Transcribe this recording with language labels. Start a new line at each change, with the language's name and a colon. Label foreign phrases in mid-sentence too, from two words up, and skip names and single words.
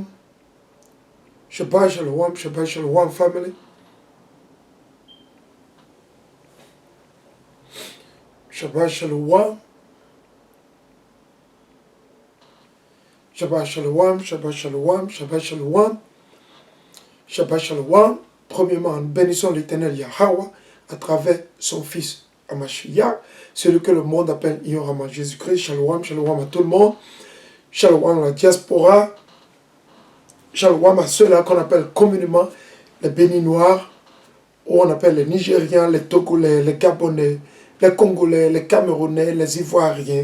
Hebrew: שבת שלום, שבת שלום, family. שבת שלום. שבת שלום, שבת שלום, שבת שלום. שבת שלום.
French: Premièrement, nous bénissons l'Éternel Yahweh à travers son Fils Hamashiach, celui que le monde appelle ignoramment Jésus-Christ. Shalom, shalom à tout le monde. Shalom à la diaspora. Shalom à ceux-là qu'on appelle communément les Béninois, ou on appelle les Nigériens, les Togolais, les Gabonais, les Congolais, les Camerounais, les Ivoiriens.